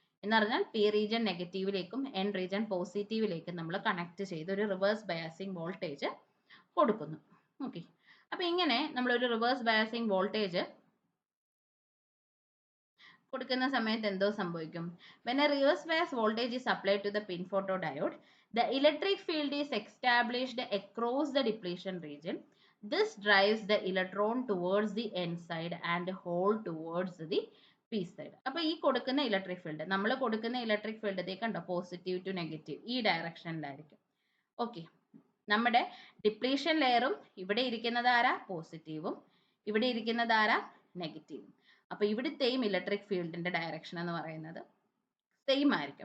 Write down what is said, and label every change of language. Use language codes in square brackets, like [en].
[ml] എന്ന് പറഞ്ഞാൽ P region നെഗറ്റീവിലേക്കും N region പോസിറ്റീവിലേക്കും നമ്മൾ കണക്ട് ചെയ്ത് ഒരു റിവേഴ്സ് ബയാസിങ് വോൾട്ടേജ് കൊടുക്കുന്നു. ഓക്കെ, അപ്പൊ ഇങ്ങനെ നമ്മൾ ഒരു റിവേഴ്സ് ബയാസിങ് വോൾട്ടേജ് കൊടുക്കുന്ന സമയത്ത് എന്തോ സംഭവിക്കും? [en] when a reverse bias voltage is applied to the pin photodiode, the electric field is established across the depletion region. This drives the electron towards the n side and hole towards the p side. [ml] അപ്പൊ ഈ കൊടുക്കുന്ന electric field, നമ്മൾ കൊടുക്കുന്ന electric field കണ്ടോ, positive two negative ഈ ഡയറക്ഷനിലായിരിക്കും. Okay, നമ്മുടെ depletion ലെയറും ഇവിടെ ഇരിക്കുന്നത് ആരാ പോസിറ്റീവും ഇവിടെ ഇരിക്കുന്നത് ആരാ നെഗറ്റീവും. അപ്പോൾ ഇവിടുത്തെയും ഇലക്ട്രിക് ഫീൽഡിന്റെ ഡയറക്ഷൻ എന്ന് പറയുന്നത് സെയിം ആയിരിക്കും.